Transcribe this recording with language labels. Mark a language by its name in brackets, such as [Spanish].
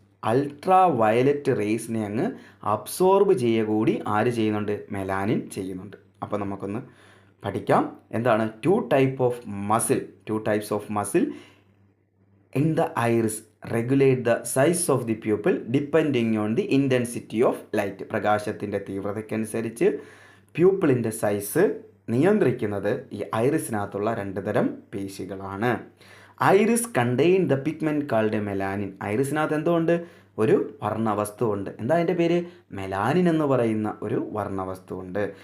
[Malayalam] Ultraviolet റേസിനെ അങ്ങ് absorb ചെയ്യുക കൂടി ആര് ചെയ്യുന്നുണ്ട്? മെലാനിൻ ചെയ്യുന്നുണ്ട്. അപ്പോൾ നമുക്കൊന്ന് പഠിക്കാം. എന്താണ്? [English] 2 types of muscle in the iris regulate the size of the pupil depending on the intensity of light. [Malayalam] പ്രകാശത്തിൻ്റെ തീവ്രതയ്ക്കനുസരിച്ച് പ്യൂപ്പിളിൻ്റെ സൈസ് നിയന്ത്രിക്കുന്നത് ഈ ഐറിസിനകത്തുള്ള 2 തരം പേശികളാണ്. [English] Iris contain the pigment called melanin. [Malayalam] ഐറിസിനകത്ത് എന്തുകൊണ്ട്? ഒരു വർണ്ണവസ്തുവുണ്ട്. എന്താ അതിൻ്റെ പേര്? മെലാനിൻ എന്ന് പറയുന്ന ഒരു വർണ്ണവസ്തുവുണ്ട്.